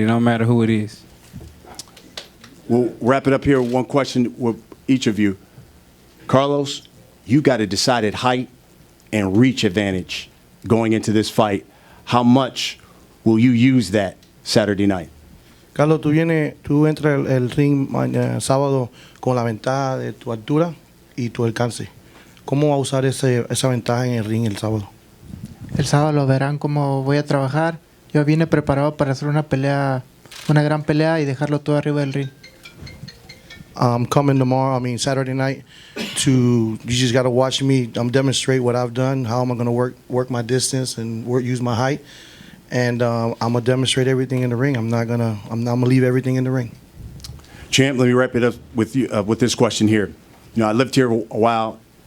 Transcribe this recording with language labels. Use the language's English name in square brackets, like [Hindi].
[English] It don't matter who it is. We'll wrap it up here with one question with each of you. Carlos, you got a decided height and reach advantage going into this fight. How much will you use that Saturday night? [Spanish] Carlos, tú entras el ring sábado con la ventaja de tu altura y tu alcance. ¿Cómo va a usar esa ventaja en el ring el sábado? El sábado lo verán cómo voy a trabajar. Yo vine preparado para hacer una gran pelea y dejarlo todo arriba del ring. [English] I'm coming Saturday night, you just got to watch me demonstrate what I've done, how I'm going to work my distance and use my height. And I'm going to demonstrate everything in the ring. I'm going to leave everything in the ring. Champ, let me wrap it up with you with this question here. You know, I lived here a while.